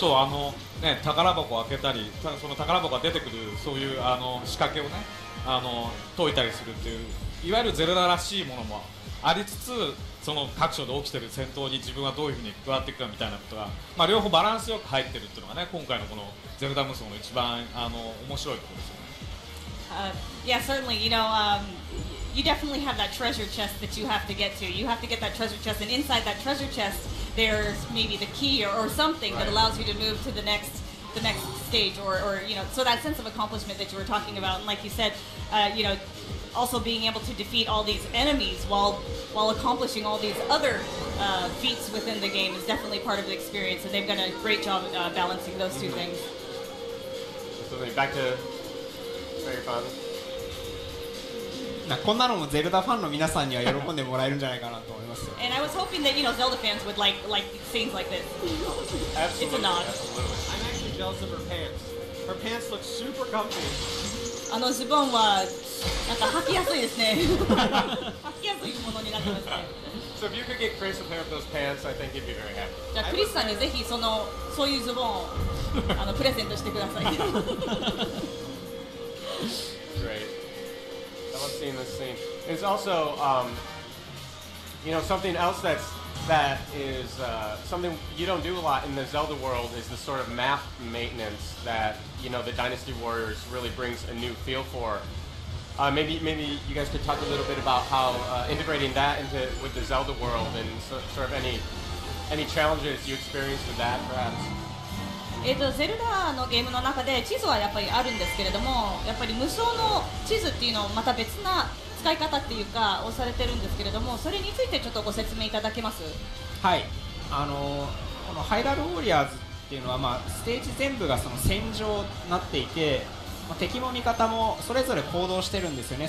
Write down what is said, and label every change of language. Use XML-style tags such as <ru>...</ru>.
<ja>そう宝箱を開けたりその宝箱が出てくるそういう仕掛けをね解いたりするっていういわゆるゼルダらしいものもありつつ、その各所で起きてる戦闘に自分はどういうふうに加わっていくかみたいなことが、両方バランスよく入ってるっていうのがね、今回のこのゼルダ無双の一番面白いところですよね。</ja> <en>Yeah, certainly. You definitely have that treasure chest that you have to get to. You have to get that treasure chest, and inside that treasure chest, there's maybe the key or something that allows you to move to the next stage, or so that sense of accomplishment that you were talking about, and like you said, also being able to defeat all these enemies while accomplishing all these other feats within the game is definitely part of the experience, and they've done a great job balancing those two things. So back to your father.</en> <ja>こんなのもゼルダファンの皆さんには喜んでもらえるんじゃないかなと思いますよ。</ja> <en>And I was hoping that Zelda fans would like scenes like this. Absolutely. It's a nod. I'm actually jealous of her pants. Her pants look super comfy.</en> <ja>ズボンはなんか履きやすいですね。履きやすいものになってますね。</ja> <en>So if you could get Chris a pair of those pants, I think he'd be very happy.</en> <ja>じゃあクリスさんにぜひそういうズボンをプレゼントしてください。</ja> <en>Great. I love seeing this scene. It's also, something else that is something you don't do a lot in the Zelda world is the sort of map maintenance that the Dynasty Warriors really brings a new feel for. Maybe you guys could talk a little bit about how integrating that with the Zelda world and sort of any challenges you experienced with that, perhaps.</en> <ja>ゼルダのゲームの中で地図はやっぱりあるんですけれども、やっぱり無双の地図っていうのをまた別な使い方っていうかをされてるんですけれども、それについてちょっとご説明いただけます？はい、このハイラルウォリアーズっていうのは、ステージ全部がその戦場になっていて、敵も味方もそれぞれ行動してるんですよね。</ja>